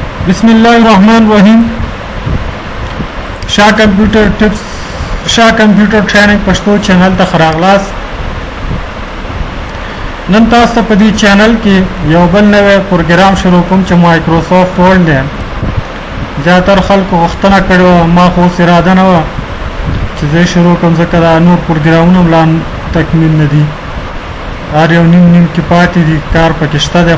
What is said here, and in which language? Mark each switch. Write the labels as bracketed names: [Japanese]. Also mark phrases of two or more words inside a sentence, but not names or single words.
[Pashto] बिस्मिल्लाहिर्रहमानिर्रहीम। شاه کمپیوټر ټیپس، شاه کمپیوټر ټرېنینګ پښتو چینل ته راغلاست. نن تاسو ته په دې چینل کې یو بل نوی پروګرام شروع کوم چې مایکروسافټ ورډ دی. زیاتره خلکو غوښتنه کړې وه، ما خو اوس اراده نه وه چې زه شروع کوم، ځکه دا نور پروګرامونه هم لا تکمیل نه دي، هر یو نیم کې پاتې دي، کار پکې شته دی.